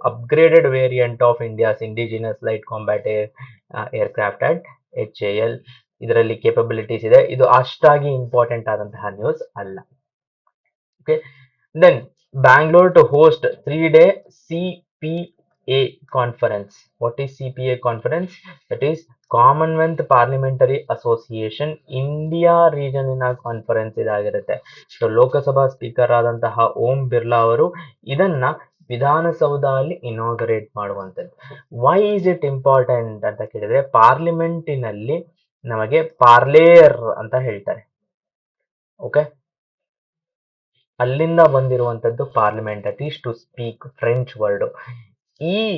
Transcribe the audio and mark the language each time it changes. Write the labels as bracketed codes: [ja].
[en] Upgraded variant of India's indigenous light combat aircraft at HAL. [kn] ಇದರಲ್ಲಿ capabilities ಇದೆ. ಇದು ಅಷ್ಟಾಗಿ ಇಂಪಾರ್ಟೆಂಟ್ ಆದಂತಹ ನ್ಯೂಸ್ ಅಲ್ಲ. [en] Okay, then Bangalore to host 3-day CPA conference. What is CPA conference? That is Commonwealth Parliamentary Association India region conference ಇದಾಗಿರುತ್ತೆ. [kn] So Lok Sabha speaker ಆದಂತಹ ಓಂ ಬಿರ್ಲಾ ಅವರು ಇದನ್ನ ವಿಧಾನಸೌಧದಲ್ಲಿ ಇನಾಗರೇಟ್ ಮಾಡುವಂಥದ್ದು. [en] why is it important [kn] ಅಂತ ಕೇಳಿದ್ರೆ ಪಾರ್ಲಿಮೆಂಟಿನಲ್ಲಿ ನಮಗೆ ಪಾರ್ಲೇರ್ ಅಂತ ಹೇಳ್ತಾರೆ. [en] okay, [kn] ಅಲ್ಲಿಂದ ಬಂದಿರುವಂತದ್ದು [en] Parliament, that is to speak French word. ಈ